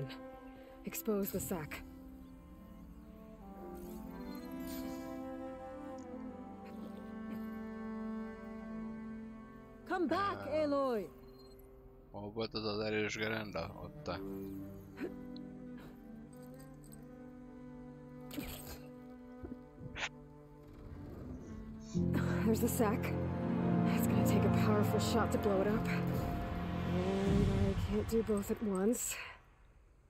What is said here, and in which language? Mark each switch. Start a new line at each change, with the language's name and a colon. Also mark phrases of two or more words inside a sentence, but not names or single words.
English: Expose the sac. Come back, Aloy!
Hungarian: Hol volt az az erős gerenda? Ott.
English: There's the sac. It's gonna take a powerful shot to blow it up. And I can't do both at once.